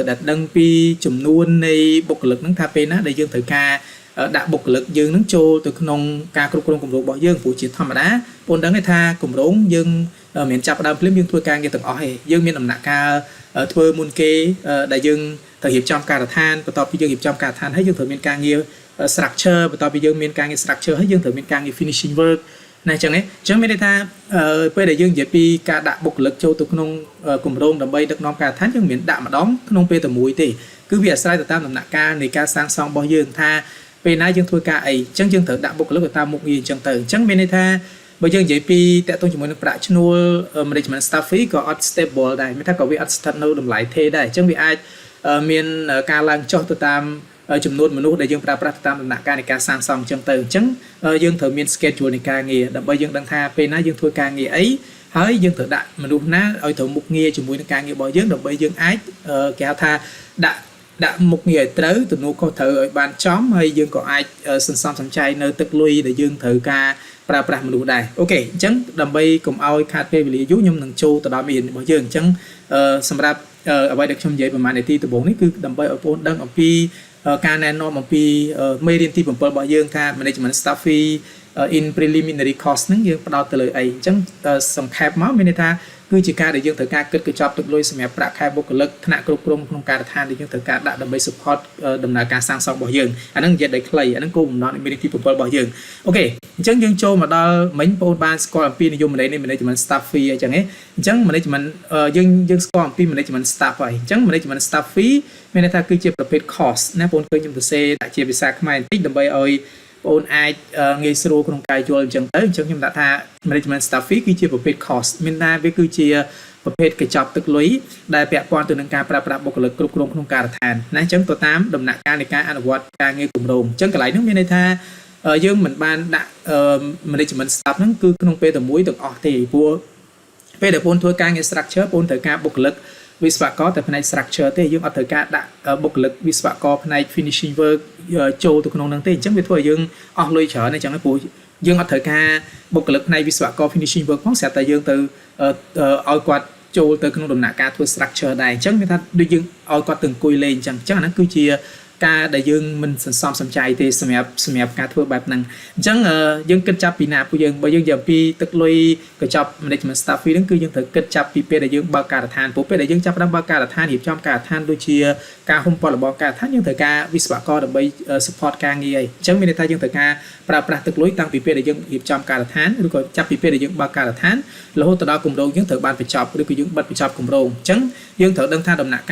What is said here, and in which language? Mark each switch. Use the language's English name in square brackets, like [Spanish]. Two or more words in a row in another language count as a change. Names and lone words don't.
[Khmer] ដឹងពីចំនួននៃបុគ្គលិកហ្នឹងថាពេលណាដែលយើងត្រូវការដាក់បុគ្គលិកយើងនឹងចូលទៅក្នុងការគ្រប់គ្រងគម្រោងរបស់យើងព្រោះ ជាធម្មតាបងដឹងថាគម្រោងយើងមានចាប់ដើមភ្លាមយើងធ្វើការងារទាំងអស់ឯងយើងមានដំណាក់កាលធ្វើមុនគេដែលយើងត្រូវរៀបចំការដ្ឋានបន្ទាប់ពីយើងរៀបចំការដ្ឋានហើយយើងត្រូវមានការងារ structure បន្ទាប់ពីយើងមានការងារ structure ហើយយើងត្រូវមានការងារ [English] finishing work [Khmer] ណាអញ្ចឹងអញ្ចឹងមានន័យថាពេលដែលយើងនិយាយពីការដាក់បុគ្គលិកចូលទៅក្នុងគម្រោងដើម្បីដឹកនាំការដ្ឋានយើងមានដាក់ម្ដងក្នុងពេលតែមួយទេគឺវាអាស្រ័យទៅតាមដំណាក់កាលនៃការសាងសង់របស់យើងថា ពេលណាយើងធ្វើការអីអញ្ចឹងយើងត្រូវដាក់បុគ្គលិកទៅតាមមុខងារអញ្ចឹងទៅអញ្ចឹងមានន័យថាបើយើងនិយាយពីតកតងជាមួយនឹងប្រាក់ឈ្នួល [English] management staff fee [Khmer] ក៏អត់ stable ដែរមានថាក៏វាអត់ស្ថិតនៅតម្លៃថេរដែរអញ្ចឹងវាអាចមានការឡើងចុះទៅតាមចំនួនមនុស្សដែលយើងប្រើប្រាស់ទៅតាមដំណាក់កាលនៃការសាងសង់អញ្ចឹងទៅអញ្ចឹងយើងត្រូវមាន schedule នៃការ ងារដើម្បីយើងដឹងថាពេលណាយើងធ្វើការងារអីហើយយើងត្រូវដាក់មនុស្សណាឲ្យត្រូវមុខងារជាមួយនឹងការងាររបស់យើងដើម្បីយើងអាចគេហៅថាដាក់មុខងារឲ្យត្រូវទំនួលខុសត្រូវឲ្យបានចំហើយយើងក៏អាចសន្សំ សំចៃនៅទឹកលុយដែលយើងត្រូវការប្រើប្រាស់មនុស្សដែរអូខេអញ្ចឹងដើម្បីកុំឲ្យខាតពេលវេលាយូរខ្ញុំនឹងចូលទៅដល់មេរៀនរបស់យើងអញ្ចឹងសម្រាប់អ្វីដែលខ្ញុំនិយាយប្រហែលនាទីដំបូងនេះ គឺដើម្បីឲ្យបងប្អូនដឹងអំពីការណែនាំអំពីមេរៀនទី7របស់យើងថា [English] management staff fee in preliminary cost [Khmer] ហ្នឹងយើងផ្ដោតទៅលើអី អញ្ចឹងសង្ខេបមកមានន័យថាគឺជាការដែលយើងត្រូវការគិតកញ្ចប់ទឹកលុយសម្រាប់ប្រាក់ខែបុគ្គលិកថ្នាក់គ្រប់គ្រងក្នុងការដ្ឋានដែលយើងត្រូវការដាក់ដើម្បី support ដំណើរការសាងសង់របស់យើងអាហ្នឹងនិយាយដោយខ្លីអាហ្នឹងគោលបំណងនៃមេរៀនទី7របស់យើងអូខេអញ្ចឹងយើងចូលមកដល់មិញបងប្អូនបានស្គាល់អំពីនិយមន័យនៃ [English] management staff fee [Khmer] អញ្ចឹងអញ្ចឹង management យើងស្គាល់អំពី [English] management staff [Khmer] ហើយអញ្ចឹង [English] management staff fee [Khmer] មានន័យថាគឺជាប្រភេទ cost ណាបងប្អូនឃើញខ្ញុំសរ សេរដាក់ជាភាសាខ្មែរបន្តិចដើម្បីឲ្យបងអូនអាចងាយស្រួលក្នុងការយល់អញ្ចឹងទៅអញ្ចឹងខ្ញុំដាក់ថា [English] management staff fee [Khmer] គឺជាប្រភេទ cost មានថាវាគឺជាប្រភេទកញ្ចប់ទឹកលុយដែលពាក់ព័ន្ធទៅនឹងការប្រើប្រាស់បុគ្គលិកគ្រប់គ្រងក្នុងការដ្ឋានណាអញ្ចឹង ទៅតាមដំណាក់កាលនៃការអនុវត្តការងារគម្រោងអញ្ចឹងកន្លែងនោះមានន័យថាយើងមិនបានដាក់ [English] management staff [Khmer] ហ្នឹងគឺក្នុងពេលតែមួយទាំងអស់ទេព្រោះពេលដែលបងធ្វើការងារ structure បង ត្រូវការបុគ្គលិកវិស្វករតែផ្នែក structure ទេយើងអត់ត្រូវការដាក់បុគ្គលិកវិស្វករផ្នែក [English] finishing work [Khmer] ចូលទៅក្នុងហ្នឹងទេអញ្ចឹងវាធ្វើឲ្យយើង អស់លុយច្រើនអញ្ចឹងព្រោះយើងអត់ត្រូវការបុគ្គលិកផ្នែកវិស្វករ [English] finishing work [Khmer] ផងស្រាប់តែយើងទៅឲ្យគាត់ចូលទៅក្នុងដំណាក់កាលធ្វើ structure ដែរអញ្ចឹងមានថាដូចយើងឲ្យគាត់ទៅអង្គុយលេងអញ្ចឹងអាហ្នឹងគឺជាការដែលយើងមិនសន្សំសំចៃទេសម្រាប់ការធ្វើបែបហ្នឹងអញ្ចឹងយើងគិតចាប់ពីណាពួកយើងបើយើងនិយាយពីទឹកលុយកញ្ចប់ [English] management staff fee [Khmer] ហ្នឹងគឺយើងត្រូវគិតចាប់ពីពេលដែលយើងបើកការដ្ឋានព្រោះពេលដែលយើងចាប់ផ្ដើមបើកការដ្ឋាន រៀបចំការដ្ឋានដូចជាការហុំព័ទ្ធរបស់ការដ្ឋានយើងត្រូវការវិស្វករដើម្បី support ការងារអីអញ្ចឹងមានន័យថាយើងត្រូវការប្រើប្រាស់ទឹកលុយតាំងពីពេលដែលយើងរៀបចំការដ្ឋា នឬក៏ចាប់ពីពេលដែលយើងបើកការដ្ឋានរហូតដល់គម្រោងយើងត្រូវបានបញ្ចប់ឬក៏យើងបិទបញ្ចប់គម្រោងអញ្ចឹងយើងត្រូវដឹងថាដំណាក់